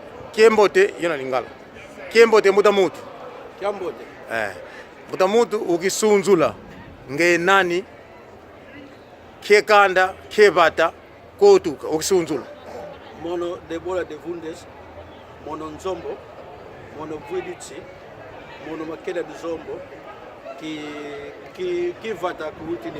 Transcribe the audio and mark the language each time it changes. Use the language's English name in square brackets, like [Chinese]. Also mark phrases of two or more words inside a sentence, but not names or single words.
[Kongo] Kiembote yona lingala. Kiembote muta mutu. Kiembote. Muta mutu ukisunzula nge nani kiekanda kiebata kotuka ukisunzula. Mono Debola de Vundes, mono Nzombo, mono Vuidici, mono Makeda de Zombo, ki vata kuwitini.